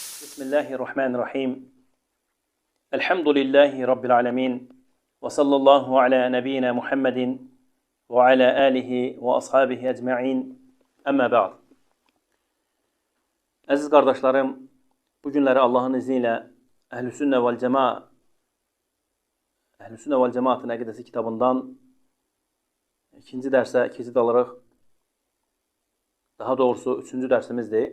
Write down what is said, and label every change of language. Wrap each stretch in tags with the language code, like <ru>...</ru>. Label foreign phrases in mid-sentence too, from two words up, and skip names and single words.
<ar>بسم الله الرحمن الرحيم. الحمد لله رب العالمين. و صلى الله على نبينا محمد و على آله و أصحابه أجمعين. أما بعد.</ar> <az>Əziz qardaşlarım, bu günləri Allahın izni ilə Əhlüsünnə vəl Cemaatın əqidəsi kitabından ikinci dərsə keçid alırıq. Daha doğrusu üçüncü dərsimizdir.</az>